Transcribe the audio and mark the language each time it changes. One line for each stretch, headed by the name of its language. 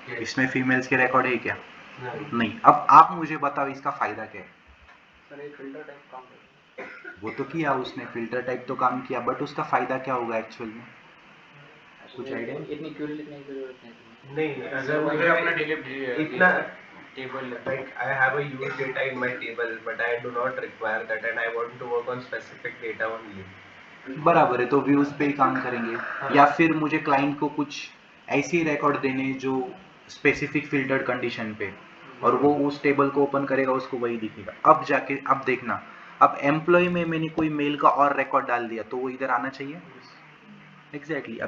Hindi: इसमें फीमेल्स के रिकॉर्ड है क्या? नहीं। अब आप मुझे बताओ इसका फायदा क्या है? वो तो किया उसने, फिल्टर टाइप तो काम किया, बट उसका फायदा क्या होगा एक्चुअल में? कुछ आइडिया? इतनी क्यूरी लिखने की जरूरत नहीं, अगर मुझे अपना इतना table
English: like I have a huge data in my table but I do not require that and I want to work on specific data only।
Hindi: बराबर है, तो व्यूज पे ही काम करेंगे। या फिर मुझे क्लाइंट को कुछ ऐसी रिकॉर्ड देने जो स्पेसिफिक फिल्टर्ड कंडीशन पे, और वो उस टेबल को ओपन करेगा, उसको वही दिखेगा। अब जाके अब देखना, अब एम्प्लॉय में मैंने कोई मेल का और रिकॉर्ड डाल दिया तो वो इधर आना चाहिए। एग्जैक्टली।